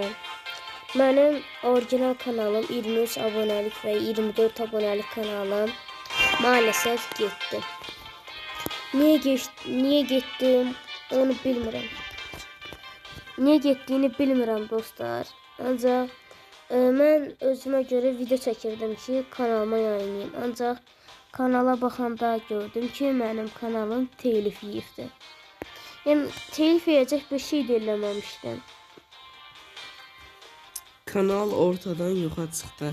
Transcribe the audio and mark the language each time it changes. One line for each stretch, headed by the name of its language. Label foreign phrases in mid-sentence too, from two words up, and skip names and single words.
Turkish: Benim orijinal kanalım 23 abonelik ve 24 abonelik kanalım maalesef gitti. Niye gittim onu bilmiyorum. Niye gittiğini bilmiyorum dostlar.
Azerbaijani: Ancak mən özümə görə video çəkirdim ki, kanalıma yayınlayayım. Ancaq kanala baxanda gördüm ki, mənim kanalım telif yeyibdir. Yəni telif yeyəcək bir şey də eləməmişdim. Kanal ortadan yoxa çıxdı.